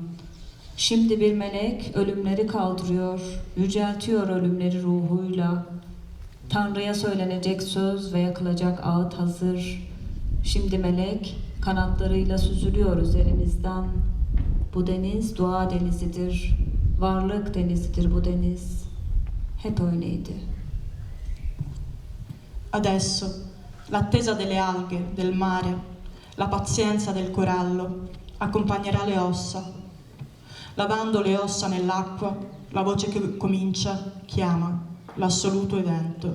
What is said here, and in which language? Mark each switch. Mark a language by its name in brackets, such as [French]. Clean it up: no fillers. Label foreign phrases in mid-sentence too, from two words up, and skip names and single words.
[Turkish] Şimdi bir melek ölümleri kaldırıyor, yüceltiyor ölümleri ruhuyla. Tanrı'ya söylenecek söz ve yakılacak ağıt hazır. Şimdi melek kanatlarıyla süzülüyor üzerimizden. Bu deniz dua denizidir, varlık denizidir bu deniz. Hep öyleydi. [Italian] Adesso l'attesa delle alghe, del mare, la pazienza del corallo accompagnerà le ossa. Lavando le ossa nell'acqua, la voce che comincia chiama l'assoluto evento.